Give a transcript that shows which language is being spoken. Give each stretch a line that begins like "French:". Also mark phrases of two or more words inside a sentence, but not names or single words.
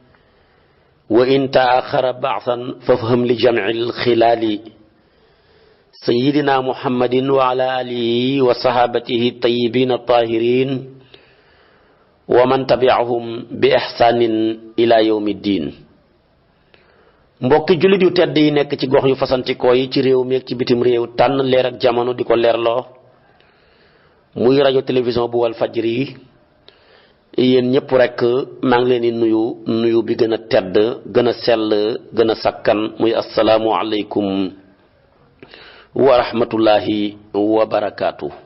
Arabic: وإن تأخر بعثا فافهم لجميع الخلال سيدنا محمد وعلى آله وصحابته طيبين طاهرين ومن تبعهم بإحسان إلى يوم الدين.
Wolof: Mbokki jullit yu tedd yi nekk ci gox yu fasantikoo yi ci réew mi ak ci bitim réew tànn leer ak jamono di ko leerloo muy rajo télévision bu wal fajri yi yéen ñëpp rek maa ngi leen di nuyu bi gën a tedd gën a sell gën a sakkan muy
Arabic: السلام عليكم ورحمة الله وبركاته.